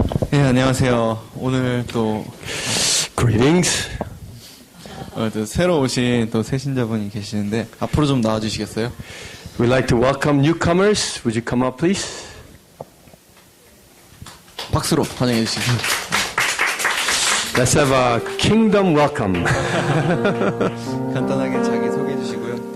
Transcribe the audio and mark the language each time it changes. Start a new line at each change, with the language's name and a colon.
Korean: 네, 안녕하세요. 오늘 또
English: Greetings.
Korean: 또 새로 오신 또 새신자분이 계시는데 앞으로 좀 나와주시겠어요?
English: We'd like to welcome newcomers. Would you come up, please?
Korean: 박수로 환영해 주시죠.
English: Let's have a kingdom welcome.
Korean: 간단하게 자기 소개해 주시고요.